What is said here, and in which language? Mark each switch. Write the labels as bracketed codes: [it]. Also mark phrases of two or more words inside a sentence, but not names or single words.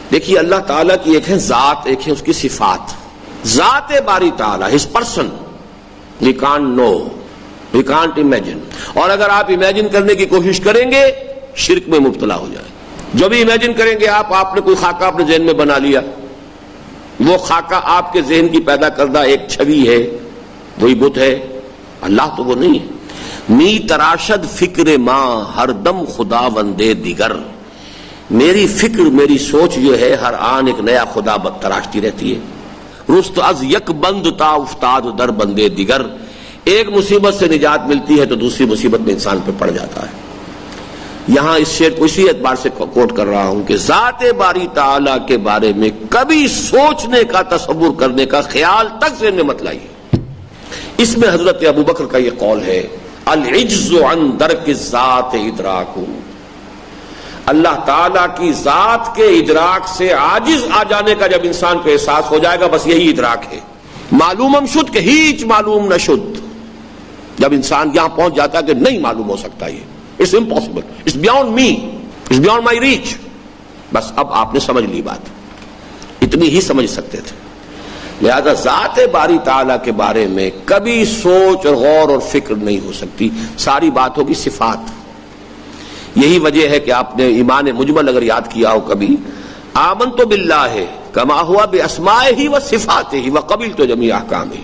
[ur] دیکھیے اللہ تعالیٰ کی ایک ہے ذات، ایک ہے اس کی صفات. ذات باری تعالیٰ، [en] his person, we can't know, we can't imagine. [ur] اور اگر آپ امیجن کرنے کی کوشش کریں گے شرک میں مبتلا ہو جائیں. جو بھی امیجن کریں گے آپ نے کوئی خاکہ اپنے ذہن میں بنا لیا، وہ خاکہ آپ کے ذہن کی پیدا کردہ ایک چھوی ہے، وہی بت ہے. اللہ تو وہ نہیں ہے. [fa] می تراشد فکر ماں ہر دم خدا وندے دیگر. [ur] میری فکر، میری سوچ جو ہے ہر آن ایک نیا خدا تراشتی رہتی ہے. [fa] رست از یک بند تا افتاد در بندے دیگر. [ur] ایک مصیبت سے نجات ملتی ہے تو دوسری مصیبت میں انسان پہ پڑ جاتا ہے. یہاں اس شعر کو اسی اعتبار سے کوٹ کر رہا ہوں کہ ذات باری تعالیٰ کے بارے میں کبھی سوچنے کا، تصور کرنے کا خیال تک ذہن میں مت لائیے. اس میں حضرت ابوبکر کا یہ قول ہے، [ar] العجز عن درک الذات ادراک. [ur] اللہ تعالیٰ کی ذات کے ادراک سے عاجز آ جانے کا جب انسان کو احساس ہو جائے گا، بس یہی ادراک ہے. [fa] معلومم شد کہ ہیچ معلوم نہ شد. [ur] جب انسان یہاں پہنچ جاتا ہے کہ نہیں معلوم ہو سکتا، یہ [en] it's impossible, it's beyond me, it's beyond my reach, [ur] بس اب آپ نے سمجھ لی بات. اتنی ہی سمجھ سکتے تھے. لہذا ذات باری تعالیٰ کے بارے میں کبھی سوچ اور غور اور فکر نہیں ہو سکتی. ساری بات ہوگی صفات. یہی وجہ ہے کہ آپ نے ایمان مجمل اگر یاد کیا ہو کبھی، [ar] آمنت باللہ کما ہوا باسمائہ و صفاتہ وقبلت جمیع احکامہ.